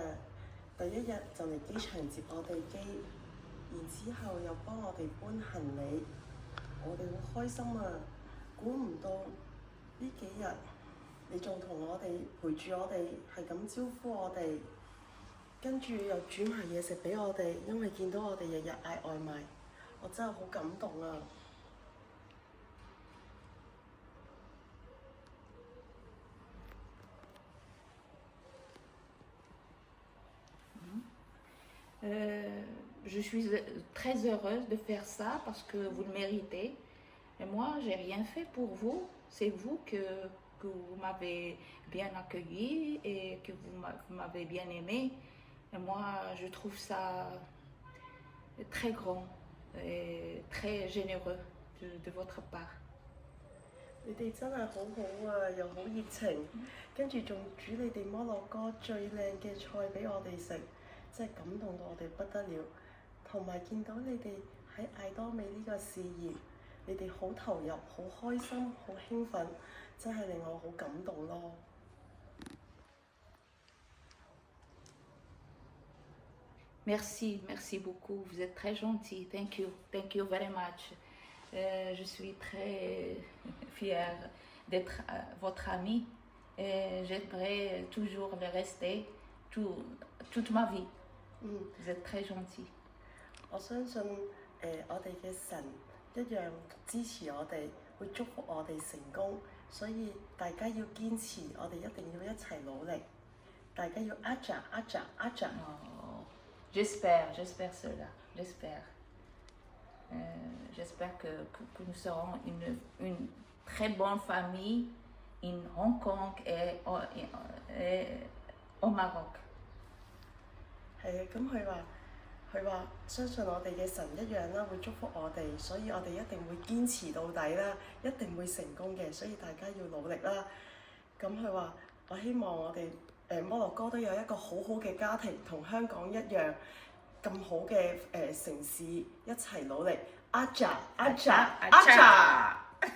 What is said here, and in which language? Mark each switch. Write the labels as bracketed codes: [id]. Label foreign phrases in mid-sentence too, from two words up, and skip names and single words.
[yue] 第一日就嚟機場接我哋機，然之後又幫我哋搬行李，我哋好開心啊！估唔到呢幾日你仲同我哋陪住我哋，係咁招呼我哋，跟住又煮埋嘢食俾我哋，因為見到我哋日日嗌外賣，我真係好感動啊！ [fr] Je suis très heureuse de faire ça parce que vous le méritez. Et moi, j'ai rien fait pour vous. C'est vous que vous m'avez bien accueilli et que vous m'avez bien aimé. Et moi, je trouve ça très grand et très généreux de votre part. [yue] 你哋真係好好啊，又好熱情，跟住仲煮你哋摩洛哥最靚嘅菜俾我哋食，真係感動到我哋不得了。同埋見到你哋喺艾多美呢個事業，你哋好投入、好開心、好興奮，真係令我好感動咯。 [fr] Merci, merci beaucoup. Vous êtes très gentil. [en] Thank you very much. [fr] Je suis très fière d'être votre amie et j'aimerais toujours le rester toute ma vie. Vous êtes très gentil. [yue] 我相信我哋嘅神一樣支持我哋，會祝福我哋成功，所以大家要堅持，我哋一定要一齊努力，大家要阿扎。 [fr] J'espère cela, j'espère. J'espère que nous serons une très bonne famille in Hong Kong et au Maroc. [yue] 係啊，咁佢話相信我哋嘅神一樣啦，會祝福我哋，所以我哋一定會堅持到底啦，一定會成功嘅，所以大家要努力啦。咁佢話我希望我哋摩洛哥都有一個好好嘅家庭，同香港一樣咁好嘅城市一齊努力，阿扎。